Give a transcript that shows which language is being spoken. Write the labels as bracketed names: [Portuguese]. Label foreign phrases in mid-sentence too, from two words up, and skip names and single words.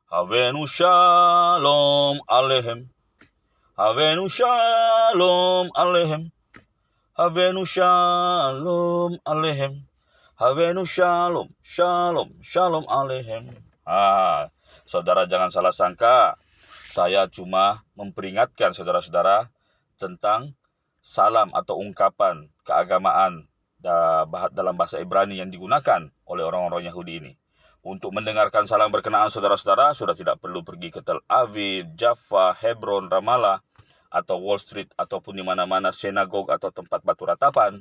[Hebrew] הבאנו שלום עליכם. הבאנו שלום עליכם. הבאנו שלום עליכם. הבאנו שלום, שלום, שלום עליכם. [Indonesian] Saudara jangan salah sangka. Saya cuma memperingatkan saudara-saudara tentang salam atau ungkapan keagamaan dalam bahasa Ibrani yang digunakan oleh orang-orang Yahudi ini. Untuk mendengarkan salam berkenaan saudara-saudara, sudah tidak perlu pergi ke Tel Aviv, Jaffa, Hebron, Ramallah, atau Wall Street, ataupun di mana-mana sinagog atau tempat batu ratapan.